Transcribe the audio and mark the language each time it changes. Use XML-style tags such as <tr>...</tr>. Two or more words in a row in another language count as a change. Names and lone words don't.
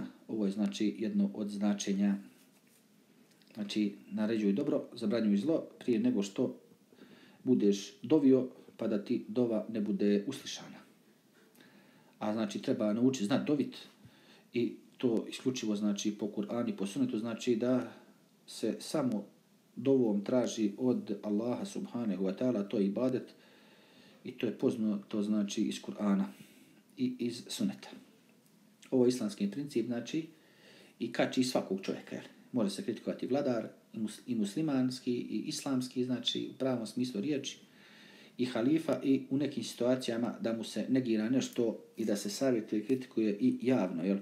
<bs>Ovo je znači jedno od značenja. Znači, naređuj dobro, zabranjuj zlo prije nego što budeš dovio, pa da ti dova ne bude uslišana. A znači treba naučiti znati dovit, i to isključivo znači po Kur'anu i po sunnetu, znači da se samo dovom traži od Allaha</bs> <ar>سبحانه وتعالى,</ar> <bs>to je ibadet, I to je poznato znači iz Kur'ana i iz Suneta. Ovo je islamski princip, znači, i kači svakog čovjeka. Jel? Može se kritikovati vladar, i muslimanski, i islamski, znači, u pravom smislu riječi, i halifa, i u nekim situacijama da mu se negira nešto i da se savjetuje i kritikuje i javno, jel?</bs>